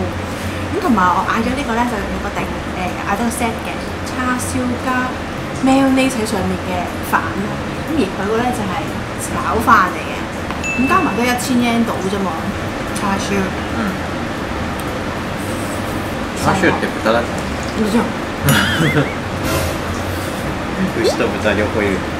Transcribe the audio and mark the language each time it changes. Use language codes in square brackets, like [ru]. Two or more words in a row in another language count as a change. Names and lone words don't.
[yue] 咁同埋我嗌咗呢個咧就有個嗌咗個 set 嘅叉燒加 mayonnaise 喺上面嘅飯咯，咁而佢個咧就係炒飯嚟嘅，咁加埋都1000 yen 到啫嘛，叉燒。 [ja] 叉燒って豚だっけ？もちろん。牛と豚両方いる。